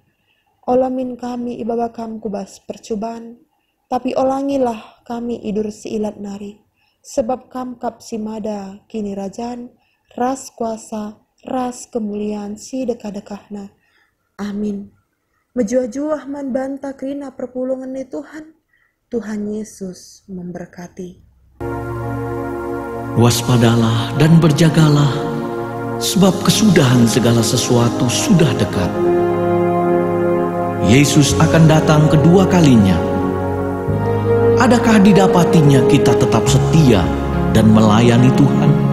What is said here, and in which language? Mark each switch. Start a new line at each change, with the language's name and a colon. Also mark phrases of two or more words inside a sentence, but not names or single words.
Batak Karo: Olamin kami ibaba kam kubas percobaan, tapi olangilah kami idur si ilat nari. Sebab kamkap si mada kini rajan, ras kuasa, ras kemuliaan si dekah-dekahna. Amin. Menjua-juah man banta kerina perpulungan ni Tuhan.
Indonesian: Tuhan Yesus memberkati. Waspadalah dan berjagalah, sebab kesudahan segala sesuatu sudah dekat. Yesus akan datang kedua kalinya. Adakah didapatinya kita tetap setia dan melayani Tuhan?